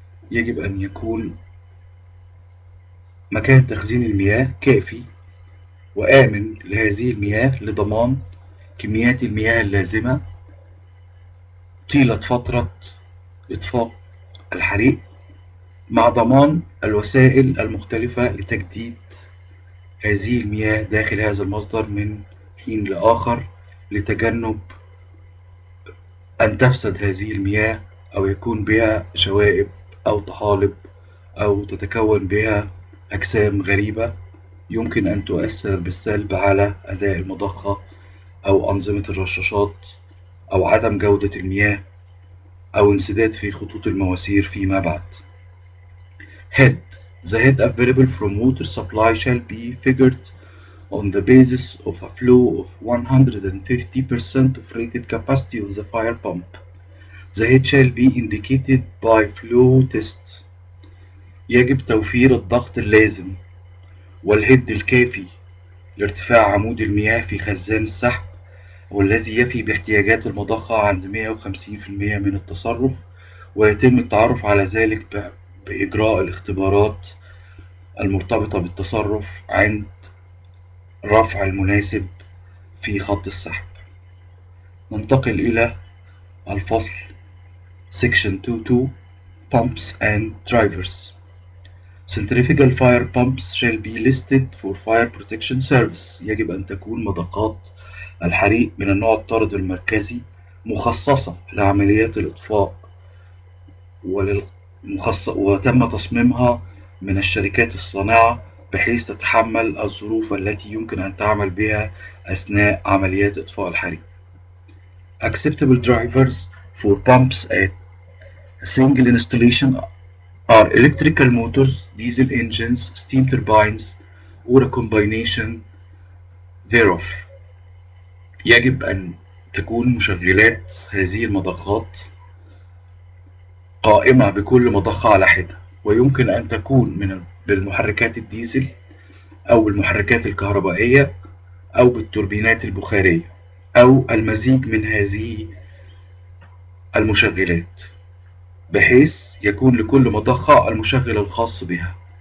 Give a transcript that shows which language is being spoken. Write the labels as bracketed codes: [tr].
[ar] يجب أن يكون مكان تخزين المياه كافي وآمن لهذه المياه لضمان كميات المياه اللازمة طيلة فترة إطفاء الحريق، مع ضمان الوسائل المختلفة لتجديد هذه المياه داخل هذا المصدر من حين لآخر، لتجنب أن تفسد هذه المياه أو يكون بها شوائب أو طحالب أو تتكون بها أجسام غريبة يمكن أن تؤثر بالسلب على أداء المضخة أو أنظمة الرشاشات أو عدم جودة المياه أو انسداد في خطوط المواسير فيما بعد. [en] Head. The head available from water supply shall be figured on the basis of a flow of 150% of rated capacity of the fire pump. The head shall be indicated by flow tests. [ar] يجب توفير الضغط اللازم والهد الكافي لارتفاع عمود المياه في خزان السحب، والذي يفي باحتياجات المضخة عند 150% من التصرف، ويتم التعرف على ذلك بإجراء الاختبارات المرتبطة بالتصرف عند رفع المناسب في خط السحب. ننتقل إلى الفصل [en] Section 2.2 Pumps and Drivers. Centrifugal fire pumps shall be listed for fire protection service. [ar] يجب أن تكون مضخات الحريق من النوع الطارد المركزي مخصصة لعمليات الإطفاء، وتم تصميمها من الشركات الصانعة بحيث تتحمل الظروف التي يمكن أن تعمل بها أثناء عمليات إطفاء الحريق. [en] Acceptable drivers for pumps at a single installation are electrical motors, diesel engines, steam turbines, or a combination thereof. [ar] يجب أن تكون مشغلات هذه المضخات قائمة بكل مضخة على حدة، ويمكن أن تكون بالمحركات الديزل أو المحركات الكهربائية أو بالتوربينات البخارية أو المزيج من هذه المشغلات، بحيث يكون لكل مضخة المشغل الخاص بها،